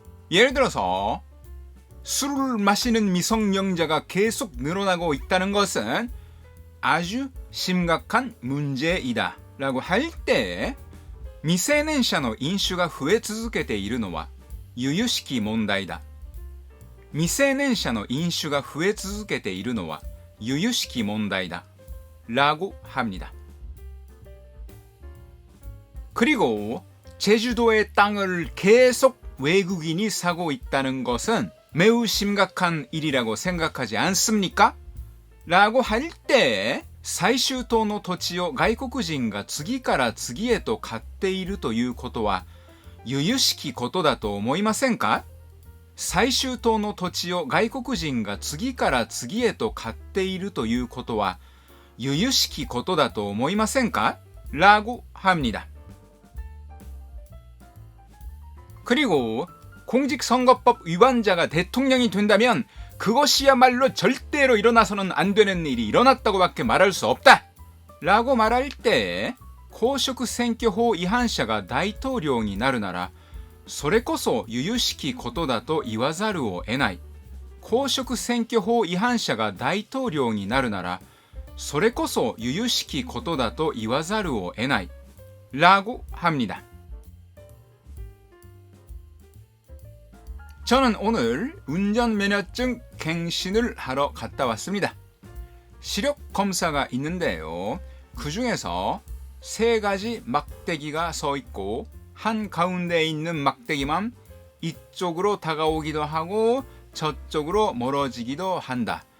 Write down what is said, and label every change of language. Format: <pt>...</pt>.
<ko>예를 들어서 술을 마시는 미성년자가 계속 늘어나고 있다는 것은 아주 심각한 문제이다 라고 할 때</ko> <ja>未成年者の飲酒が増え続けているのは由々しき問題だ。未成年者の飲酒が増え続けているのは由々しき問題だ</ja> <ko>라고 합니다. 그리고 제주도의 땅을 계속 외국인이 사고 있다는 것은 매우 심각한 일이라고 생각하지 않습니까? 라고 할 때</ko> <ja>最終島の土地を外国人が次から次へと買っているということは由々しきことだと思いませんか？最終島の土地を外国人が次から次へと買っているということは由々しきことだと思いませんか?</ja> <ko>라고 합니다. 그리고 공직선거법 위반자가 대통령이 된다면 그것이야말로 절대로 일어나서는 안 되는 일이 일어났다고 밖에 말할 수 없다 라고 말할 때</ko> <ja>公職選挙法違反者が大統領になるならそれこそ由々しきことだと言わざるを得ない。公職選挙法違反者が大統領になるならそれこそ由々しきことだと言わざるを得ない</ja> <ko>라고 합니다. 저는 오늘 운전면허증 갱신을 하러 갔다 왔습니다. 시력 검사가 있는데요. 그 중에서 3가지 막대기가 서 있고 한가운데에 있는 막대기만 이쪽으로 다가오기도 하고 저쪽으로 멀어지기도 한다.</ko>